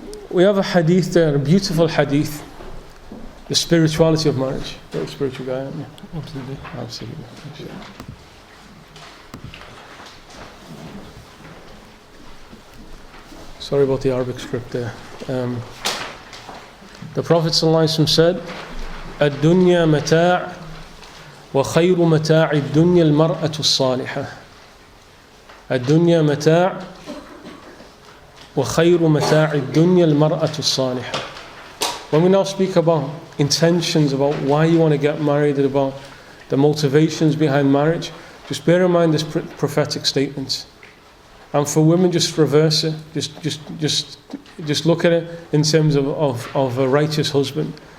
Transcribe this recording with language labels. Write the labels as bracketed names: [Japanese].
[English] We have a hadith there, a beautiful hadith. The spirituality of marriage. You're a spiritual guy, aren't you? Absolutely. Absolutely. Sorry about the Arabic script there. The Prophet ﷺ said, [Arabic] الدنيا متاع وخير متاع الدنيا المرأة الصالحة. الدنيا متاع وخير متاع الدنيا المرأة الصالحة. [English] When we now speak about intentions, about why you want to get married, about the motivations behind marriage, just bear in mind this prophetic statement. And for women, just reverse it. Just look at it in terms of a righteous husband.